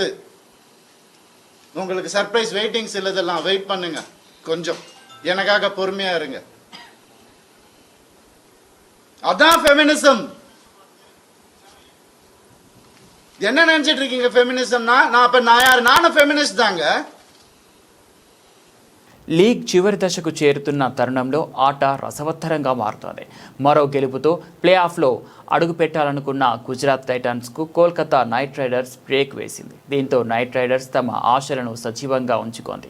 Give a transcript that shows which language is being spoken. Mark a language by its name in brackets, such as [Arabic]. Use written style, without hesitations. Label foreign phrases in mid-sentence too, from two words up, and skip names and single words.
[Tamil] உங்களுக்கு சர்ப்ரைஸ் வெயிட்டிங்ஸ் இல்லதெல்லாம் வெயிட் பண்ணுங்க. கொஞ்சம் எனக்காக பொறுமையா இருங்க. அதான் ஃபெமினிசம். என்ன நினைச்சிட்டு இருக்கீங்க ஃபெமினிசம்னா? நான் யாரு? நானும் ஃபெமினிஸ்ட் தாங்க. [Telugu] లీగ్ చివరి దశకు చేరుతున్న తరుణంలో ఆట రసవత్తరంగా మారుతోంది. మరో గెలుపుతో [English] play off [Telugu] అడుగు పెట్టాలనుకున్న గుజరాత్ టైటాన్స్కు కోల్కతా నైట్ రైడర్స్ బ్రేక్ వేసింది. దీంతో నైట్ రైడర్స్ తమ ఆశలను సజీవంగా ఉంచుకుంది.